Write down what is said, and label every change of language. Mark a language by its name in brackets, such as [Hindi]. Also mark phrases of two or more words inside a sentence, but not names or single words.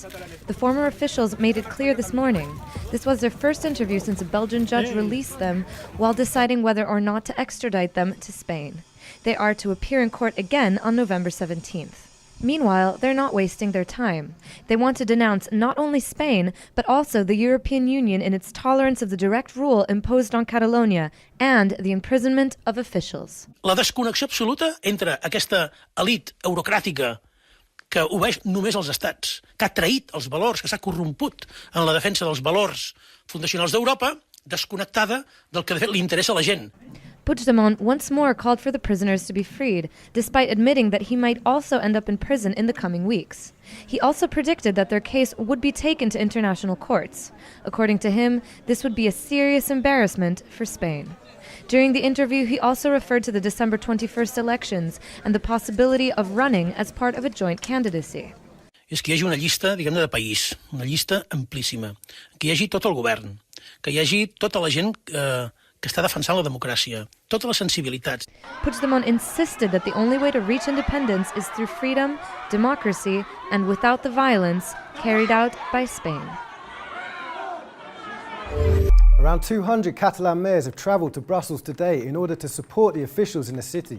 [English] The former officials made it clear this morning. This was their first interview since a Belgian judge released them while deciding whether or not to extradite them to Spain. They are to appear in court again on November 17th. Meanwhile, they're not wasting their time. They want to denounce not only Spain, but also the European Union in its tolerance of the direct rule imposed on Catalonia and the imprisonment of officials. [Catalan] La desconnexió absoluta entre aquesta elit eurocràtica que obeeix només als estats, que ha traït els valors, que s'ha corromput en la defensa dels valors fundacionals d'Europa, desconnectada del que de fet li interessa a la gent. [English] Puigdemont once more called for the prisoners to be freed, despite admitting that he might also end up in prison in the coming weeks. He also predicted that their case would be taken to international courts. According to him, this would be a serious embarrassment for Spain. During the interview, he also referred to the December 21st elections and the possibility of running as part of a joint candidacy. [Catalan] És que hi hagi una llista, diguem-ne, de país, una llista amplíssima, que hi hagi tot el govern, que hi hagi tota la gent que està defensant la democràcia, totes les sensibilitats. [English] Puigdemont insisted that the only way to reach independence is through freedom, democracy, and without the violence carried out by Spain. Around 200 Catalan mayors have travelled to Brussels today in order to support the officials in the city.